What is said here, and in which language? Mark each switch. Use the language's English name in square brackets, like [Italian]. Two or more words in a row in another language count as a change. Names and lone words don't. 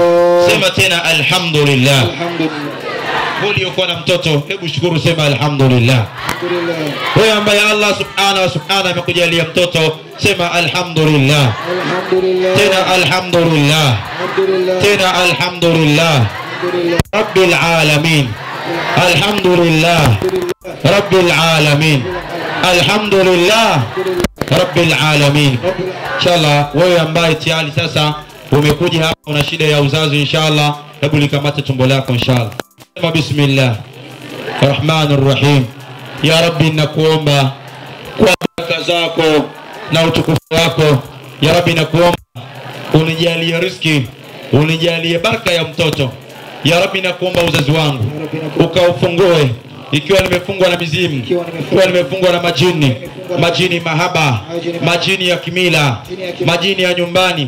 [Swahili] Sema tena alhamdulillah. Uliokuwa na mtoto, hebu shukuru, sema alhamdulillah. Wewe ambaye Allah subhanahu amekujalia mtoto, sema alhamdulillah. Tena alhamdulillah. Tena alhamdulillah. [Arabic] رب العالمين. الحمد لله. رب العالمين. الحمد لله. رب العالمين. [Swahili] Inshallah wewe ambaye tayari sasa umekuja hapa una shida ya uzazi, inshallah hebu likamate tumbo lako inshallah. [Arabic] Sema بسم الله الرحمن الرحيم. يا ربي, [Swahili] nakuomba kwa baraka zako na utukufu wako, [Arabic] يا ربي [Swahili] nakuomba unijalie riziki, unijalie baraka ya mtoto. [Arabic] يا ربي [Swahili] nakuomba uzazi wangu ukaufungue, ikiwa nimefungwa na mizimu, ikiwa nimefungwa na majini mahaba, majini ya kimila, majini ya nyumbani.